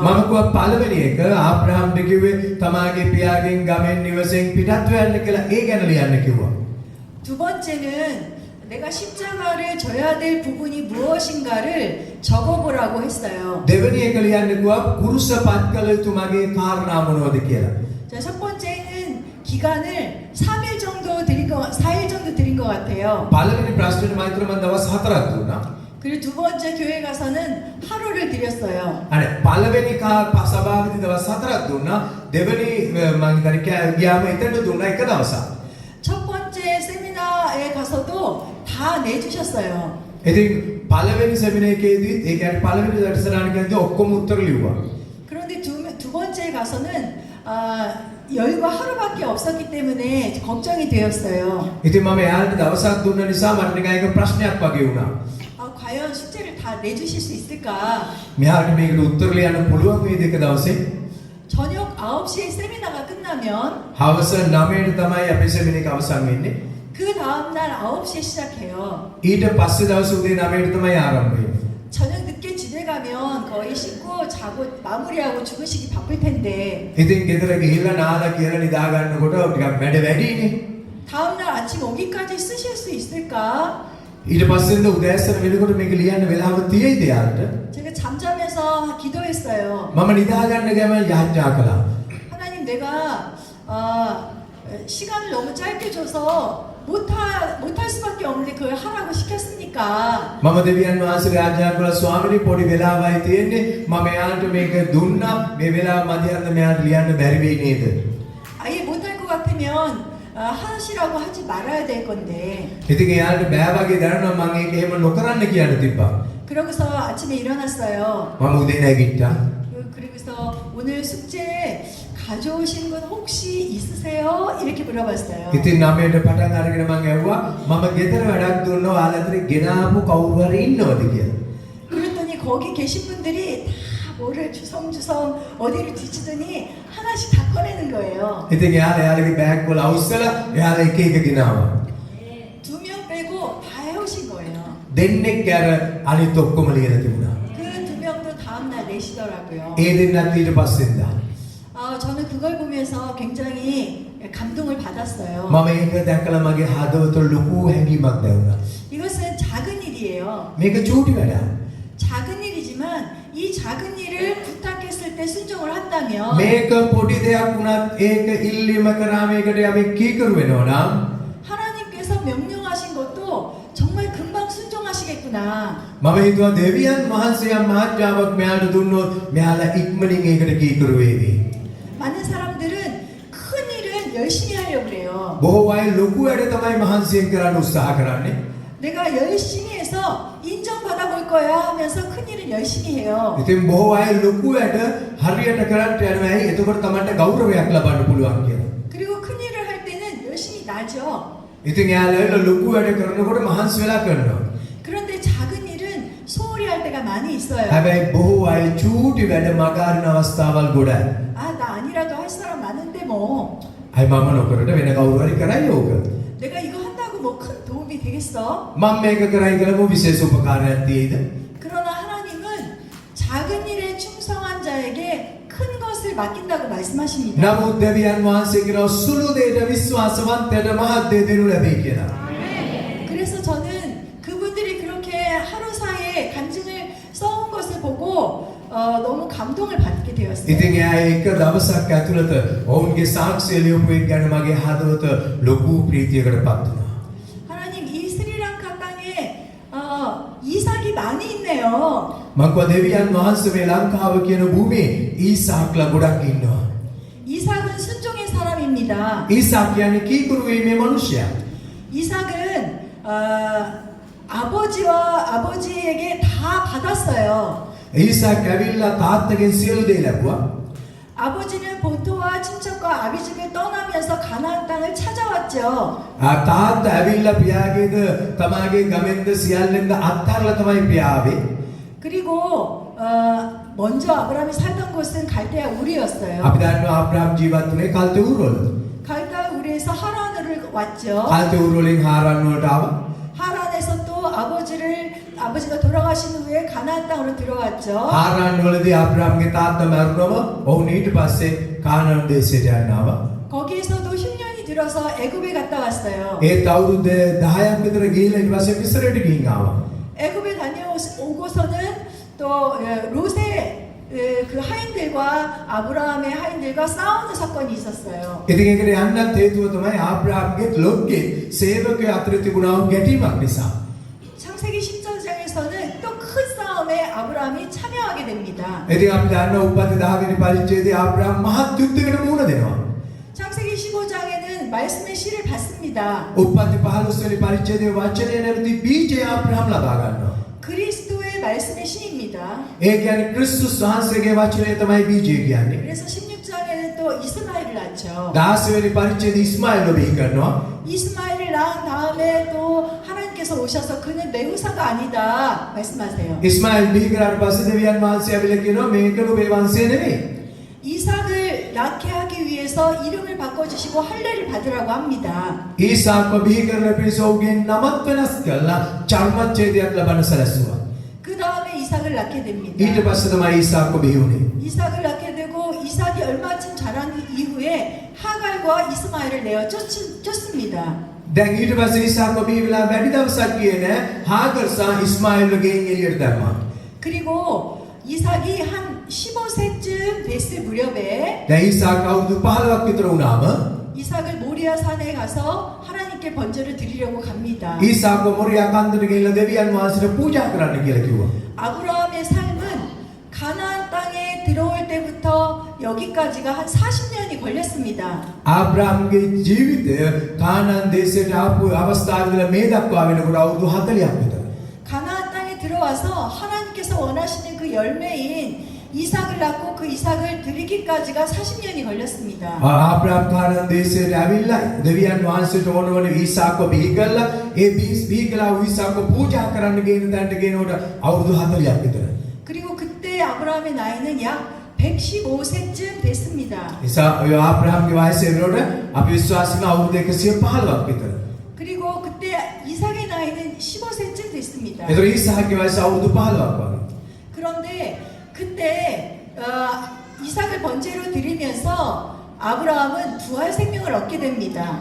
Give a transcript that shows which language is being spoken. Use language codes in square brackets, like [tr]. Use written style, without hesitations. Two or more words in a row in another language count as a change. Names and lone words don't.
[si] මම කිව්වා පළවෙනි එක ආබ්‍රහම්ට කිව්වේ තමාගේ පියාගෙන් ගමෙන් නිවසෙන් පිටත් වෙන්න කියලා ඒ ගැන ලියන්න කිව්වා. [ko] 두 번째는 내가 십자가를 져야 될 부분이 무엇인가를 적어보라고 했어요. [si] දෙවෙනි එක ලියන්න කිව්වා කුරුස පත් කළ යුතු මගේ කාරණා මොනවද කියලා. [ko] 자, 첫 번째는 기간을 3일 정도 4일 정도 드린 것 같아요. [si] පළවෙනි ප්‍රශ්නෙට මම හිතුවා මම දවස් 4ක් දුන්නා. [ko] 그리고 두 번째 교회 가서는 하루를 드렸어요. [si] අනේ පළවෙනි සභාවේදී දවස් 4ක් දුන්නා. දෙවෙනි මම හිතන්නේ ගියාම එතනට දුන්නා එක දවසක්. [ko] 첫 번째 세미나에 가서도 다 내주셨어요. [si] ඉතින් පළවෙනි සෙමිනාර් එකේදී ඒ කියන්නේ පළවෙනි දර්ශනානිකදී ඔක්කොම උත්තර ලිව්වා. [ko] 그런데 두 번째 가서는 여유가 하루밖에 없었기 때문에 걱정이 되었어요. [si] ඉතින් මම එයාලට දවසක් දුන්න නිසා මට නිකන් ඒක ප්‍රශ්නයක් වගේ වුණා. [ko] 과연 숙제를 다 내주실 수 있을까? [si] මෙයාට මේකට උත්තර ලියන්න පුළුවන් වේද එක දවසේ? [ko] 저녁 9시에 세미나가 끝나면 [si] හවස 9ට තමයි අපේ සෙමිනාර් එක අවසන් වෙන්නේ. [ko] 그 다음날 9시에 시작해요. [si] ඊට පස්සේ දවස් උදේ 9ට තමයි ආරම්භ වෙන්නේ. [ko] 저녁 늦게 집에 가면 거의 씻고 자고 마무리하고 주무시기 바쁠 텐데 [si] ඉතින් ගෙදර ගිහිල්ලා නාලා කියලා නිදා ගන්නකොට ටිකක් වැඩ වැඩිනේ. [ko] 다음날 아침 오기까지 쓰실 수 있을까? [si] ඊට පස්සෙන්ද උදෑසන වෙනකොට මේක ලියන්න වෙලාව තියෙයිද යාට? [ko] 제가 잠자면서 기도했어요. [si] මම නිදා ගන්න ගමන් යාඥා කළා. [ko] 하나님 내가 시간을 너무 짧게 줘서 못할 수밖에 없는데 그걸 하라고 시켰으니까 [si] මම දෙවියන් වහන්සේට යාඥා කළා ස්වාමීනි පොඩි වෙලාවයි තියෙන්නේ මම එයාට මේක දුන්නා මේ වෙලාව මදියන්න මෙයාට ලියන්න බැරි වෙයි නේද? [ko] 아예 못할 것 같으면 하시라고 하지 말아야 될 건데 [si] ඉතින් එයාට බෑ වගේ දැනුණා මම ඒක එහෙම නොකරන්න කියන්න තිබ්බා. [ko] 그러고서 아침에 일어났어요. [si] මම උදේ නැගිට්ටා. [ko] 그리고서 오늘 숙제 가져오신 분 혹시 있으세요? 이렇게 물어봤어요. [si] ඉතින් 9ට පටන් අරගෙන මම ඇහුවා මම ගෙදර වැඩක් දුන්නා ඔයාලා අතරේ ගෙනාපු කවුරු හරි ඉන්නවද කියලා. [ko] 그랬더니 거기 계신 분들이 다 뭐를 주섬주섬 어디를 뒤지더니 하나씩 다 꺼내는 거예요. [si] ඉතින් එයාලගේ බෑග් වල අවුස්සලා එයාලා එක එක ගෙනාවා. [ko] 2명 빼고 다 해오신 거예요. [si] දෙන්නෙක් අර අනිත් ඔක්කොම ලියලා තිබුණා. [ko] 그 2명도 다음날 내시더라고요. [si] ඒ දෙන්නත් ඊට පස්සෙන්දා. [ko] 저는 그걸 보면서 굉장히 감동을 받았어요. [si] මම ඒක දැකලා මගේ හදවත ලොකු හැඟීමක් දැනුණා. [ko] 이것은 작은 일이에요. [si] මේක චූටි වැඩක්. [ko] 작은 일이지만 이 작은 일을 부탁했을 때 순종을 한다면 [si] මේක පොඩි දෙයක් වුණත් ඒක ඉල්ලීම කරා මේකට අපි කීකරු වෙනවා නම් [ko] 하나님께서 명령하신 것도 정말 금방 순종하시겠구나. [si] මම හිතුවා දෙවියන් වහන්සේ මහත්යාවක් මෙයාට දුන්නොත් මෙයාලා ඉක්මනින් ඒකට කීකරු වේවි. [ko] 많은 사람들은 큰 일은 열심히 하려고 그래요. [si] බොහෝ අය ලොකු වැඩ තමයි මහන්සියෙන් කරන්න උත්සාහ කරන්නේ. [ko] 내가 열심히 해서 인정받아 볼 거야 하면서 큰 일은 열심히 해요. [si] ඉතින් බොහෝ අය ලොකු වැඩ හරියට කරන්න යනවා. ඇයි? එතකොට තමන්ට ගෞරවයක් ලබන්න පුළුවන් කියලා. [ko] 그리고 큰 일을 할 때는 열심히 나죠. [si] ඉතින් එයාලා ලොකු වැඩ කරනකොට මහන්සි වෙලා කරනවා. [ko] 그런데 작은 일은 소홀히 할 때가 많이 있어요. [si] හැබැයි බොහෝ අය චූටි වැඩ මගහරින අවස්ථාවල් ගොඩයි. [ko] 나 아니라도 할 사람 많은데 뭐 [si] අයි මම නොකරට වෙන කවුරු හරි කරයි ඕක. [ko] 내가 이거 한다고 뭐 큰 도움이 되겠어? [si] මම මේක කරයි කියලා මො විශේෂ උපකාරයක් තියෙයිද? [ko] 그러나 하나님은 작은 일에 충성한 자에게 큰 것을 맡긴다고 말씀하십니다. [si] නමුත් දෙවියන් වහන්සේ කියන සුළු දෙයට විශ්වාසවන්තයට මහත් දේ දෙනු ලැබේ කියලා. [ko] 그래서 저는 그분들이 그렇게 하루 사이에 간증을 써온 것을 보고 너무 감동을 받게 되었어요. [si] ඉතින් එයා එක දවසක් ඇතුළත ඔවුන්ගේ සාක්ෂිය ලියපු එක ගැන මගේ හදවත ලොකු ප්‍රීතියකටපත් වුණා. [ko] 하나님 이 스리랑카 땅에 이삭이 많이 있네요. [si] මම කිව්වා දෙවියන් වහන්සේ මේ ලංකාව කියන භූමියේ ඊසාක්ලා ගොඩක් ඉන්නවා. [ko] 이삭은 순종의 사람입니다. [si] ඊසාක් කියන්නේ කීකරු වීමේ මිනිසයා. [ko] 이삭은 아버지에게 다 받았어요. [si] ඊසාක් ඇවිල්ලා තාත්තගෙන් සියලු දේ ලැබුවා. [ko] 아버지는 본토와 친척과 아비집을 떠나면서 가나안 땅을 찾아왔죠. [si] තාත්තා ඇවිල්ලා පියාගේද තමාගේ ගමෙන්ද සියල්ලෙන්ද අත්හැරලා තමයි පියා ආවේ. [ko] 그리고 먼저 아브라함이 살던 곳은 갈대아 우리였어요. [si] අපි දන්නවා ආබ්‍රහම් ජීවත් වුණේ කල්තේ ඌරවල. [ko] 갈대아 우리에서 하란으로 왔죠. [si] කල්තේ ඌර වලින් හාරන් වලට ආවා. [ko] 하란에서 또 아버지가 돌아가신 후에 가나안 땅으로 들어왔죠. [si] හාරන් වලදී ආබ්‍රහම්ගේ තාත්තා මරුණම ඔවුන් ඊට පස්සේ කානාන් දේශයට යන්න ආවා. [ko] 거기에서도 흉년이 들어서 애굽에 갔다 왔어요. [si] ඒත් අවුරුදු 10ක් විතර ගිහිල්ලා ඊට පස්සේ මිස්රයට ගිහින් ආවා. [ko] 애굽에 다녀오고서는 또 롯의 그 하인들과 아브라함의 하인들과 싸우는 사건이 있었어요. [si] ඉතින් ඒකට යන්නත් හේතුව තමයි ආබ්‍රහම්ගේ ලොක්ගේ සේවකයෝ අතර තිබුණා වූ ගැටීමක් නිසා. [ko] 창세기 10장에서는 또 큰 싸움에 아브라함이 참여하게 됩니다. [si] ඉතින් අපි දන්නවා උපත 10 වෙනි පරිච්ඡේදයේ ආබ්‍රහම් මහත් යුද්ධයකට මුහුණ දෙනවා. [ko] 창세기 15장에는 이삭은 말씀의 씨를 받습니다. [si] උප්පත්ති 15 වෙනි පරිච්ඡේදයේ වචනය නැමැති බීජය ආබ්‍රහම් ලබා ගන්නවා. [ko] 그리스도의 말씀의 씨입니다. [si] ඒ කියන්නේ ක්‍රිස්තුස් වහන්සේගේ වචනය තමයි බීජය කියන්නේ. [ko] 그래서 16장에는 또 이스마엘을 낳죠. [si] 16 වෙනි පරිච්ඡේදයේ ඉස්මාኤල්ව බිහි කරනවා. [ko] 이스마엘을 낳은 다음에 또 하나님께서 오셔서 그는 내 후사가 아니다 말씀하세요. [si] ඉස්මාኤල් බිහි කරාට පස්සේ දෙවියන් වහන්සේ ඇවිල්ලා කියනවා මේක නුඹේ වංශය නෙවෙයි. [ko] 이삭을 낳게 하기 위해서 이름을 바꿔주시고 할례를 받으라고 합니다. [si] ඊසාක්ව බිහි කරන පිරිස ඔහුගේ නමත් වෙනස් කරලා චර්මච්ඡේදයක් ලබන සැලසුවා. [ko] 그 다음에 이삭을 낳게 됩니다. [si] ඊට පස්සේ තමයි ඊසාක්ව බිහි වුනේ. [ko] 이삭을 낳게 되고 이삭이 얼마쯤 자란 이후에 하갈과 이스마엘을 내어 쫓습니다. [si] දැන් ඊට පස්සේ ඊසාක්ව බිහි වෙලා වැඩි දවසක් ගියේ නෑ. හාගර් සහ ඉස්මාኤල්ව ගෙයින් එළියට දැම්මා. [ko] 그리고 이삭이 한 15세쯤 됐을 무렵에 [si] දැන් ඊසාක් අවුරුදු 15ක් විතර වුණාම [ko] 이삭을 모리아 산에 가서 하나님께 번제를 드리려고 갑니다. [si] ඊසාක්ව මොරියා කන්දට ගිහිල්ලා දෙවියන් වහන්සේට පූජා කරන්න කියලා කිව්වා. [ko] 아브라함의 삶은 가나안 땅에 들어올 때부터 여기까지가 한 40년이 걸렸습니다. [si] ආබ්‍රාම්ගේ ජීවිතය කානාන් දේශයට ආපු අවස්ථාවේදී මේ දක්වා වෙනකොට අවුරුදු 40ක් විතර. [ko] 가나안 땅에 들어와서 하나님께서 원하시는 그 열매인 이삭을 낳고 그 이삭을 드리기까지가 40년이 걸렸습니다. [si] ආබ්‍රාම් කානාන් දේශයට ඇවිල්ලා දෙවියන් වහන්සේට ඕනවන ඊසාක්ව බිහි කරලා ඒ බිහි කළා ඊසාක්ව පූජා කරන්න ගෙන තැනට ගෙනකොට අවුරුදු 40ක් විතර. [ko] 그리고 그때 아브라함의 나이는 약 115세쯤 됐습니다. [si] නිසා ඔය ආබ්‍රාම්ගේ වයස වෙනකොට අපි විශ්වාස කරන අවුරුදු 115ක් විතර. [ko] 그리고 그때 이삭의 나이는 15세쯤 됐습니다. [si] ඒතර ඊසාක්ගේ වයස අවුරුදු 15ක් වගේ. [ko] 그런데 그때 이삭을 번제로 드리면서 아브라함은 부활 생명을 얻게 됩니다.